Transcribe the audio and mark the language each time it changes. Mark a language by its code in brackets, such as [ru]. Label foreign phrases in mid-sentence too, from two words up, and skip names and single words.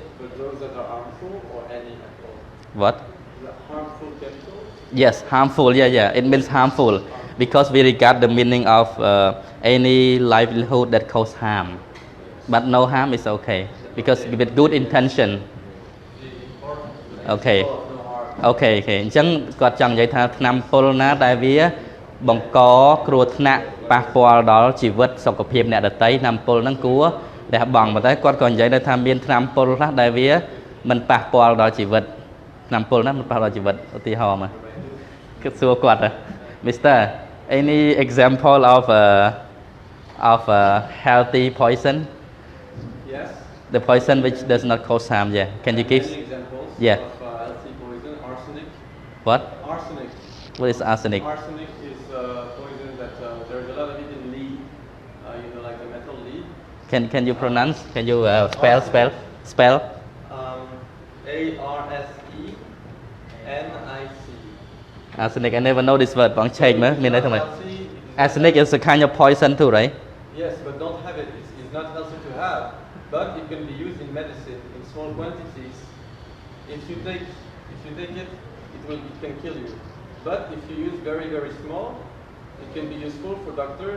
[en] but those that are harmful or any at all? what The harmful chemicals? yes harmful yeah it means harmful because we regard the meaning of any livelihood that cause harm but no harm is okay because with good intention okay okay [km] អញ្ចឹងគាត់ចង់និយាយថាថ្នាំពុលណាដែលវាបង្កគ្រោះថ្នាក់ប៉ះពាល់ដល់ជីវិតសុខភាពអ្នកដទៃថ្នាំពុលហ្នឹងគួរលះបង់ប៉ុន្តែគាត់ក៏និយាយថាមានថ្នាំពុលខ្លះដែលវាមិនប៉ះពាល់ដល់ជីវិតថ្នាំពុលណាមិនប៉ះដល់ជីវិតឧទាហរណ៍មកគឺសួរគាត់ Mr. [en] any example of a healthy poison Yes. the poison which does not cause harm can you give Many examples Yeah. of healthy poison. Arsenic. what Arsenic. what is arsenic Arsenic is poison that there's a lot of it in lead. Like the metal lead. can you pronounce can you spell ARSENIC. arsenic I never know this word [km] បងឆែកមើលមានន័យថាម៉េច [en] arsenic is a kind of poison too right Yes, but don't have it. It's not healthy to have, but it can be used in medicine in small quantities. If you take it, it can kill you. But if you use very, very small, it can be useful for doctors.